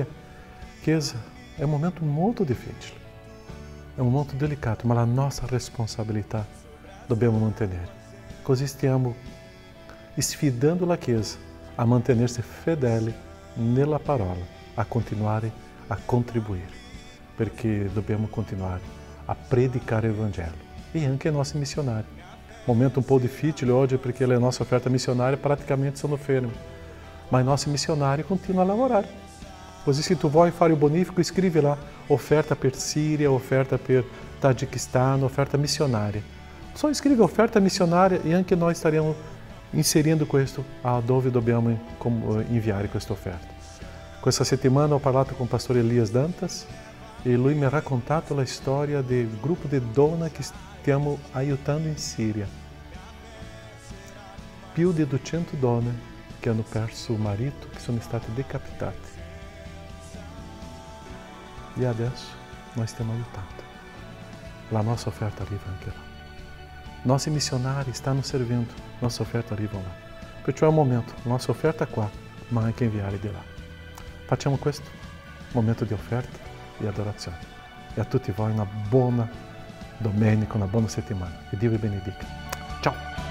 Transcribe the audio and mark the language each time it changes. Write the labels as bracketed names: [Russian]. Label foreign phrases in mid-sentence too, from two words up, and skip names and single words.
[Italian] Chiesa, è un momento molto difficile. È un momento delicato, ma la nostra responsabilità dobbiamo mantenere. Così stiamo sfidando la Chiesa a mantenersi fedele nella parola, a continuare a contribuire, perché dobbiamo continuare a predicare il Vangelo e anche ai nostri missionários. Momento [Portuguese] um pouco [Italian] difficile oggi perché le nostre offerte missionárie praticamente sono ferme, ma i nostri missionários continuam a lavorare. Così se tu vuoi fare il bonifico, scrivi [Portuguese] lá oferta [Italian] per Síria, oferta per Tajiquistão, [Portuguese] oferta missionária. [Italian] Só scrivi [Portuguese] oferta missionária [Italian] e anche noi staremo inserindo questo a dove dobbiamo inviare questa offerta. Questa settimana ho parlato con il pastore Elias Dantas e lui mi ha raccontato la storia del gruppo di donne che stiamo aiutando in Siria. Più di 200 donne che hanno perso il marito, che sono state decapitate. E adesso noi stiamo aiutando. La nostra offerta arriva anche là. Nostri missionari stanno servindo, [Portuguese] nossa oferta [Italian] arriva lá. Perciò è un momento, [Portuguese] nossa oferta [Italian] qua, ma anche inviare di là. Facciamo questo, momento di offerta e adorazione. E a tutti voi una buona domenica, una buona settimana. Che Dio vi benedica. Ciao!